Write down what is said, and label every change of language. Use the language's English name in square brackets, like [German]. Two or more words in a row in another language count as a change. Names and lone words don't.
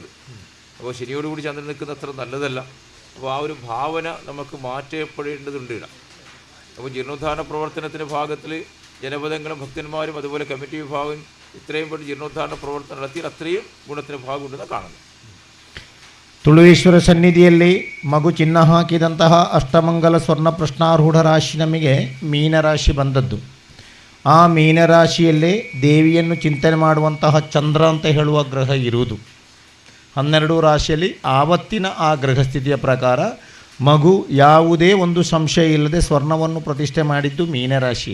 [Malayalam] അപ്പോൾ ശനിയോടുകൂടി ചന്ദ്രൻ നിൽക്കുന്ന അത്ര നല്ലതല്ല. അപ്പോൾ ആ ഒരു ഭാവന നമുക്ക് മാറ്റപ്പെടേണ്ടതുണ്ട് ഇവിടെ. അപ്പോൾ ജീർണോദ്ധാരണ പ്രവർത്തനത്തിൻ്റെ ഭാഗത്തിൽ ജനപദങ്ങളും ഭക്തന്മാരും അതുപോലെ കമ്മിറ്റി വിഭാഗം ഇത്രയും പെട്ട് ജീർണോദ്ധാരണ പ്രവർത്തനം നടത്തി അത്രയും ഗുണത്തിൻ്റെ ഭാഗമുണ്ടെന്ന് കാണുന്നു. [Kannada] ತುಳುವೇಶ್ವರ ಸನ್ನಿಧಿಯಲ್ಲಿ ಮಗು ಚಿನ್ನ ಹಾಕಿದಂತಹ ಅಷ್ಟಮಂಗಲ ಸ್ವರ್ಣ ಪ್ರಶ್ನಾರೂಢ ರಾಶಿ ನಮಗೆ ಮೀನರಾಶಿ ಬಂದದ್ದು. ಆ ಮೀನರಾಶಿಯಲ್ಲೇ ದೇವಿಯನ್ನು ಚಿಂತನೆ ಮಾಡುವಂತಹ ಚಂದ್ರ ಅಂತ ಹೇಳುವ ಗ್ರಹ ಇರುವುದು. 12 ರಾಶಿಯಲ್ಲಿ ಆವತ್ತಿನ ಆ ಗ್ರಹಸ್ಥಿತಿಯ ಪ್ರಕಾರ ಮಗು ಯಾವುದೇ ಒಂದು ಸಂಶಯ ಇಲ್ಲದೆ ಸ್ವರ್ಣವನ್ನು ಪ್ರತಿಷ್ಠೆ ಮಾಡಿದ್ದು ಮೀನರಾಶಿ.